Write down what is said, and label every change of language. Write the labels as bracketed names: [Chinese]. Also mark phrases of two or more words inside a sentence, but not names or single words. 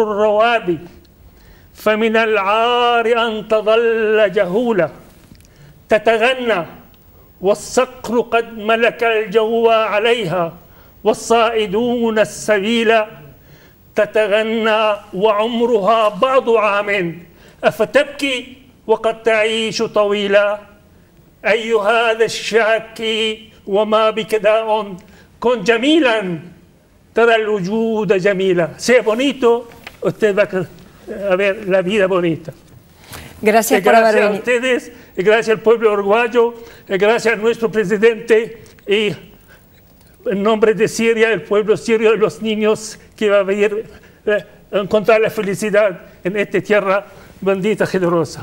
[Arabic] الروابي فمن العار أن تظل جهولة تتغنى والصقر قد ملك الجو عليها والصائدون السبيل تتغنى وعمرها بعض عام أفتبكي وقد تعيش طويلا أي هذا الشاكي وما بك داء كن جميلا ترى الوجود جميلا. [Spanish] Sea bonito, usted va a ver la vida bonita. Gracias por haber venido. Gracias a ustedes, y gracias al pueblo uruguayo, y gracias a nuestro presidente, y en nombre de Siria, el pueblo sirio y los niños que va a venir a encontrar la felicidad en esta tierra bendita, generosa.